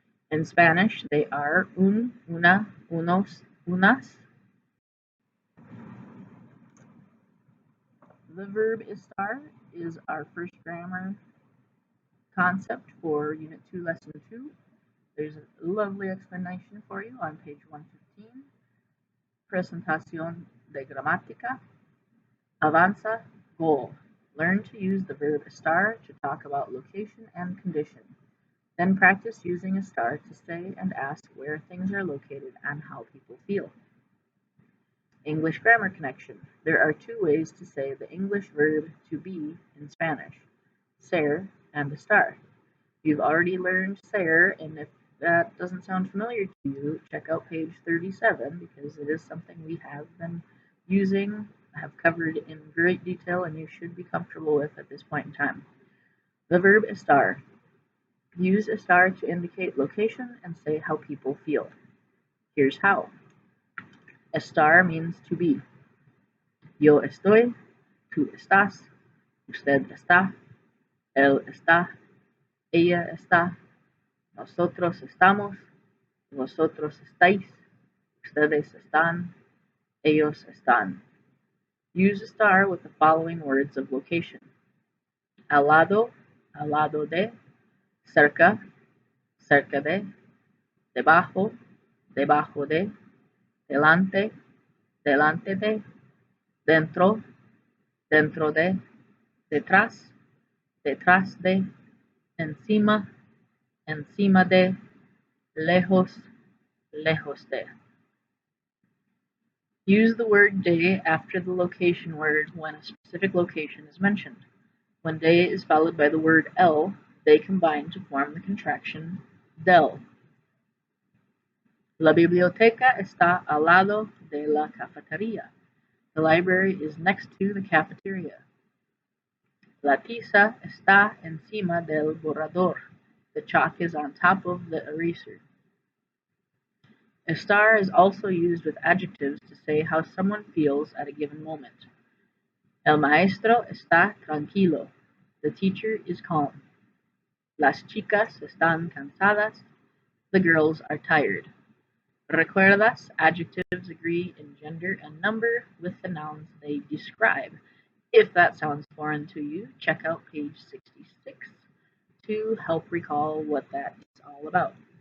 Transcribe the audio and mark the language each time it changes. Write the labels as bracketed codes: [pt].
[en] In Spanish, they are un, una, unos, unas. The verb estar is our first grammar concept for Unit 2, Lesson 2. There's a lovely explanation for you on page 115. [es] Presentación de gramática. Avanza, goal. [en] Learn to use the verb estar to talk about location and condition. Then practice using estar to say and ask where things are located and how people feel. English grammar connection. There are two ways to say the English verb to be in Spanish, ser and estar. You've already learned ser, and if that doesn't sound familiar to you, check out page 37 because it is something we have been using, have covered in great detail, and you should be comfortable with at this point in time. The verb estar. Use estar to indicate location and say how people feel. Here's how. Estar means to be. [es] Yo estoy, tú estás, usted está, él está, ella está, nosotros estamos, vosotros estáis, ustedes están, ellos están. [en] Use estar with the following words of location. [es] Al lado de, cerca, cerca de, debajo, debajo de, delante, delante de, dentro, dentro de, detrás, detrás de, encima, encima de, lejos, lejos de. [en] Use the word de after the location word when a specific location is mentioned. When de is followed by the word el, they combine to form the contraction del. [es] La biblioteca está al lado de la cafetería. [en] The library is next to the cafeteria. [es] La tiza está encima del borrador. [en] The chalk is on top of the eraser. Estar is also used with adjectives to say how someone feels at a given moment. [es] El maestro está tranquilo. [en] The teacher is calm. [es] Las chicas están cansadas. [en] The girls are tired. ¿Recuerdas? Adjectives agree in gender and number with the nouns they describe. If that sounds foreign to you, check out page 66 to help recall what that is all about.